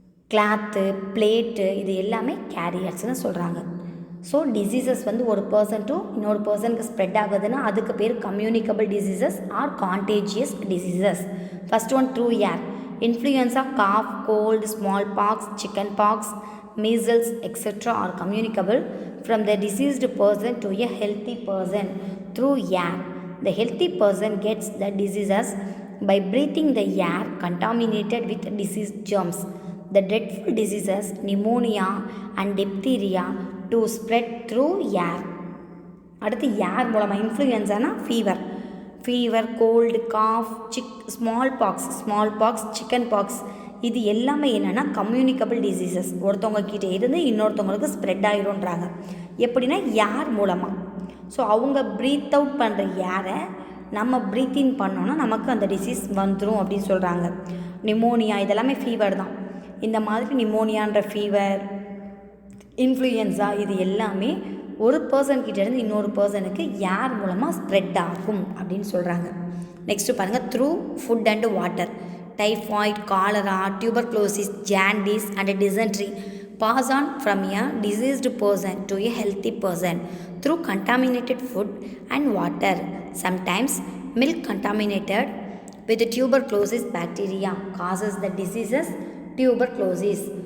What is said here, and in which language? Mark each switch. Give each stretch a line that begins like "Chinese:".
Tamil: Cloth, plate, இது எல்லாமே கேரியர்ஸ்னு சொல்கிறாங்க. ஸோ டிசீசஸ் வந்து ஒரு பர்சன் டு இன்னொரு பர்சனுக்கு ஸ்ப்ரெட் ஆகுதுன்னா அதுக்கு பேர் communicable diseases R contagious diseases.
English: First one through air. Influenza, cough, cold, smallpox, chickenpox, measles, etc. are communicable from the diseased person to a healthy person through air. The healthy person gets the diseases by breathing the air contaminated with disease germs. The dreadful diseases, pneumonia and diphtheria, to spread through air.
Tamil: அடுத்து ஏர் மூலமாக இன்ஃப்ளூயன்ஸானா fever cold cough small box chicken box இது எல்லாமே என்னென்னா communicable diseases. ஒருத்தவங்க கிட்டே இருந்து இன்னொருத்தவங்களுக்கு spread ஆகிரும்ன்றாங்க. எப்படின்னா ஏர் மூலமாக. ஸோ அவங்க ப்ரீத் அவுட் பண்ணுற ஏரை நம்ம ப்ரீத் இன் பண்ணோன்னா நமக்கு அந்த டிசீஸ் வந்துடும் அப்படின்னு சொல்கிறாங்க. நிமோனியா இதெல்லாமே ஃபீவர் தான். இந்த மாதிரி நிமோனியான்ற ஃபீவர், இன்ஃப்ளூயன்ஸா இது எல்லாமே ஒரு பர்சன்கிட்டேருந்து இன்னொரு பர்சனுக்கு ஏர் மூலமாக ஸ்ப்ரெட் ஆகும் அப்படின்னு சொல்கிறாங்க.
English: next
Tamil: பாருங்கள்,
English: Through food and water. Typhoid, cholera, tuberculosis, jaundice and dysentery pass on from a diseased person to a healthy person through contaminated food and water. Sometimes milk contaminated with tuberculosis bacteria causes the diseases tuberculosis.